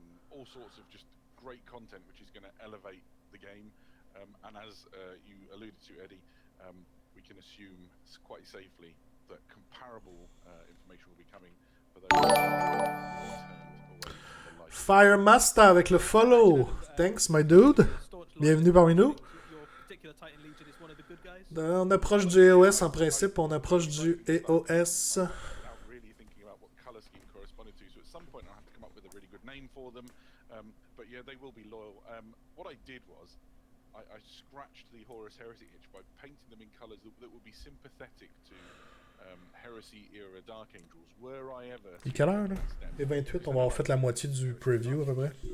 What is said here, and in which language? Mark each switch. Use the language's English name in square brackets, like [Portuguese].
[English] All sorts of just great content which is going to elevate the game, and as you alluded to, Eddie, we can assume quite safely that comparable trouble information will be coming for those who turned away from the light. [French] Fire Master avec le follow. [English] Thanks, my dude. [French] Bienvenue parmi nous. [English] Your particular Titan Legion is one of the good guys. [French] On approche du EOS en principe, on approche du EOS. [English] Without really thinking about what the color scheme corresponded to, so at some point I'll have to come up with a really good name for them. But yeah, they will be loyal. What I did was I scratched the Horus Heresy itch by painting them in colors that would be sympathetic to Heresy era Dark Angels. Were I ever... [French] Il est quelle heure, là? Et 28, on va avoir fait la moitié du preview, à peu près.